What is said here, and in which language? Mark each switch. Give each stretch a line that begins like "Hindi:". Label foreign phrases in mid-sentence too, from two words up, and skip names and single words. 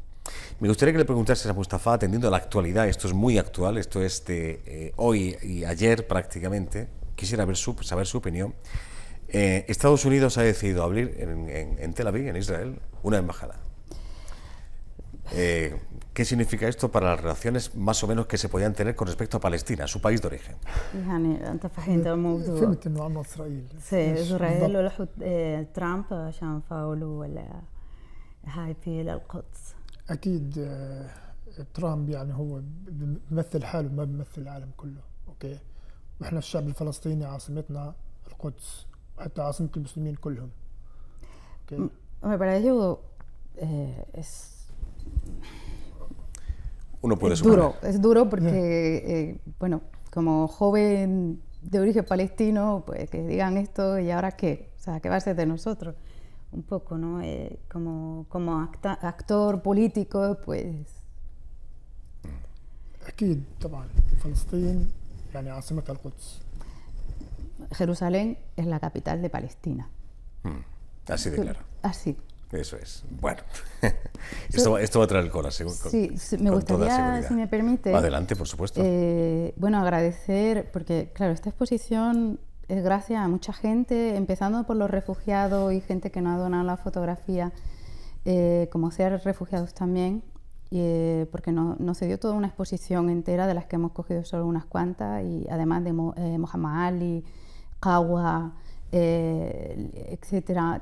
Spanish: Me gustaría que le preguntases a Mustafa, atendiendo a la actualidad, esto es muy actual, esto es de hoy y ayer prácticamente, quisiera saber su opinión. Estados Unidos ha decidido abrir en Tel Aviv, en Israel, una embajada. ¿Qué significa esto para las relaciones más o menos que se podían tener con respecto a Palestina, su país de origen?
Arabic: يعني أنت فهمت الموضوع. فهمت إنه عنا إسرائيل. إسرائيل ولحوا ترامب عشان فاولوا ولا هاي في للقدس. أكيد ترامب يعني هو بيمثل حاله ما بيمثل العالم كله، أوكي؟ وإحنا الشعب الفلسطيني عاصمتنا القدس وحتى عاصمة المسلمين كلهم. أوكي؟
Spanish: Para ello Uno puede es duro porque, bueno, como joven de origen palestino, pues que digan esto y ahora qué, o sea, ¿qué va a ser de nosotros? Un poco, ¿no? Como actor político, pues...
Arabic: أكيد طبعا فلسطين يعني عاصمتها القدس.
Spanish: Jerusalén es la capital de Palestina. Así de claro. Así. Eso es. Bueno, esto va a traer cola, según. Sí, me gustaría, si me permite. Adelante, por supuesto. Bueno, agradecer, porque claro, esta exposición es gracias a mucha gente, empezando por los refugiados y gente que nos ha donado la fotografía, como ser refugiados también, porque nos dio toda una exposición entera de las que hemos cogido solo unas cuantas, y además de Mohamed Ali, Qawa, etcétera.